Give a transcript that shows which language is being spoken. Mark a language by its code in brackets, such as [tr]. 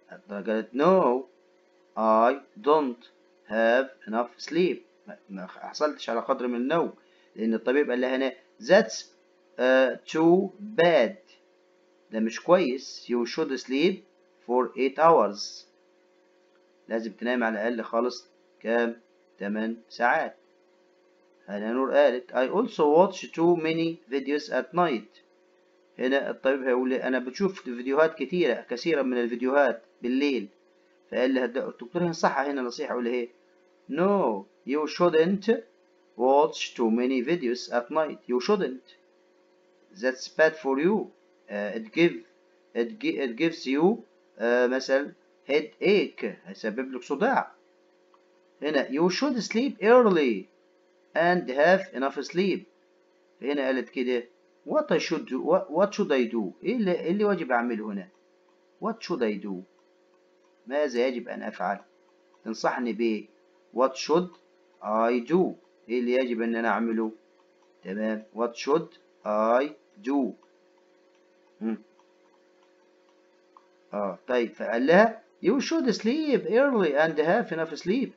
[ar] قالت [en] no I don't have enough sleep، [ar] ما حصلتش على قدر من النوم، لأن الطبيب قال لها هنا that's [en] too bad. [ar] ده مش كويس. [en] You should sleep for 8 hours. [ar] لازم تنام على الأقل خالص كام؟ 8 ساعات. هنا نور قالت [en] I also watch too many videos at night. [ar] هنا الطبيب هيقول لي أنا بشوف فيديوهات كثيرة من الفيديوهات بالليل. فقال لي الدكتور ينصحها هنا نصيحة، يقول لي إيه؟ [en] No, you shouldn't watch too many videos at night. You shouldn't. That's bad for you. It gives you مثلا headache. [ar] هيسبب لك صداع. [en] هنا you should sleep early and have enough sleep. [ar] هنا قالت كده [en] what I should do. What should I do؟ [ar] إيه اللي واجب أعمله هنا؟ What should I do؟ ماذا يجب أن أفعل؟ تنصحني ب what should I do؟ إيه اللي يجب أن أنا أعمله؟ تمام. [en] what should I do؟ [ar] طيب فقال لها [en] you should sleep early and have enough sleep.